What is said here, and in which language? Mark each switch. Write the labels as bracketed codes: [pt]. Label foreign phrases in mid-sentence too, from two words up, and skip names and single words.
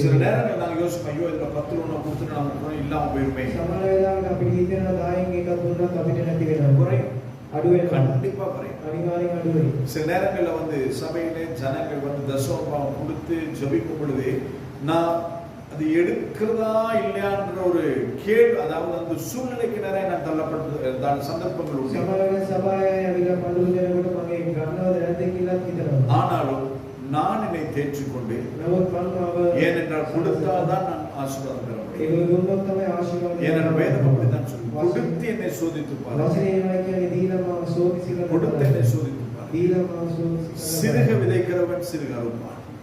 [ta] சில நேரங்கள் நாங்கள் யோசிப்போம், ஐயோ இதுல 10 ரூபா கொடுத்துட்டு நமக்கு பணம் இல்லாம போயிருமே. [si] සමහර වෙලාවට අපිට හිතෙනවා 10න් එකක් දුන්නත් අපිට නැති වෙනවා. [ta] குறையும், [si] අඩු වෙනවා. [ta] கண்டிப்பா குறையும். [si] අනිවාර්යෙන් අඩු වෙයි. [ta] சில நேரங்கள்ல தசமையிலே ஜனங்கள் தசமபாவம் கொடுத்து ஜெபிக்கும் பொழுது நான் அது எடுக்கிறதா இல்லையான்ற ஒரு கேள்வி, அதாவது அந்த சூழ்நிலைக்கு நிறைய நான் தள்ளப்பட்ட சந்தர்ப்பங்கள் உண்டு. [si] සමහර වෙලාවට සභාවේ ඇවිල්ලා පඬුරු දෙනකොට මගේ ගන්නවද නැද්ද කියලා හිතනවා. [ta] ஆனாலும் நான் என்னை தேற்றிக் கொண்டு ஏனென்றால் கொடுத்தால் தான் நான் ஆசீர்வாதம் பெற முடியும். ஏனென்றால் வேதம் அப்படித்தான் சொல்லி கொடுத்து என்னை சோதித்து கொடுத்து என்னை சோதித்து சிறுக விதைக்கிறவன் சிறுக அறுப்பான்.